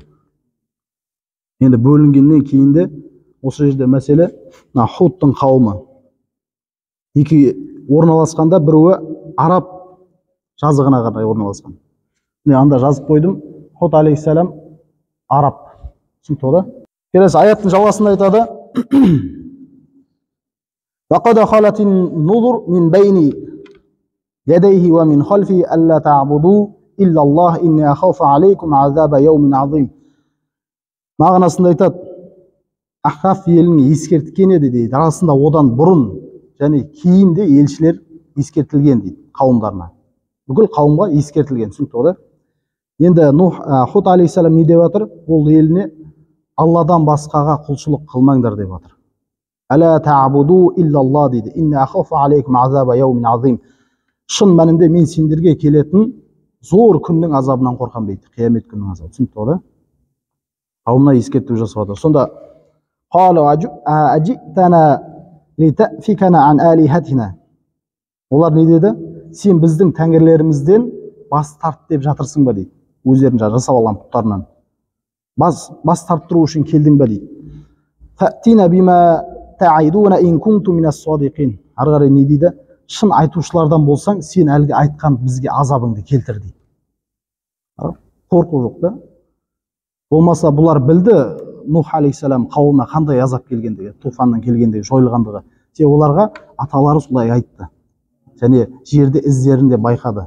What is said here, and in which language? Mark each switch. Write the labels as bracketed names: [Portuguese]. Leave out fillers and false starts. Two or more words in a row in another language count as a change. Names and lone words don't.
[Kazakh] Енді бөлінгеннен кейін де осы жерде мәселе Худтың қауымы. Екі орналасқанда біреуі Араб жазығына қарай орналасқан. Анда жазып қойдым. Худ алейхиссалам Араб. Түсінікті да? Келесі аяттың жалғасында айтады. [Arabic] وَقَدْ خَلَتِ النُّذُرُ مِنْ بَيْنِ يَدَيْهِ وَمِنْ خَلْفِهِ أَلَّا تَعْبُدُوا إِلَّا اللَّهَ إِنِّي أَخَافُ عَلَيْكُمْ عَذَابَ يَوْمٍ عَظِيمٍ. [Kazakh] Мағынасында айтады, Ахқаф елін ескерткен еді дейді. Арасында одан бұрын және кейін де елшілер ескертілген дейді қауымдарына. Бүкіл қауымға ескертілген. Түсінікті да? Енді Худ алейхиссалам не деп жатыр? Ол еліне Алладан басқаға құлшылық қылмаңдар деп жатыр. [Arabic] ألا تعبدوا إلا الله дейді. إني أخاف عليكم عذاب يوم عظيم. [Kazakh] Шын мәнінде мен сендерге келетін зор күннің азабынан қорқам дейді. Қиямет күннің азабы. Түсінікті да? Қауымына ескерту жасап жатыр. Сонда [Arabic] قالوا أجئتنا لتأفكنا عن آلهتنا. [Kazakh] Олар не деді? Сен біздің тәңірлерімізден бас тарт деп жатырсың ба дейді. Өздерін жасап алған пұттарынан. Бас тарттыру үшін келдің ба дейді. [Arabic] فأتنا بما تعدنا إن كنت من الصادقين. [Kazakh] Ары қарай не дейді? Шын айтушылардан болсаң, сен әлгі айтқан бізге азабыңды келтір дейді. Қорқу жоқ да? Болмаса бұлар білді Нух алейхиссалам қауымына қандай азап келгендігі, туфаннан келгендігі, жойылғандығы. Оларға аталары солай айтты. Және жерде іздерінде байқады.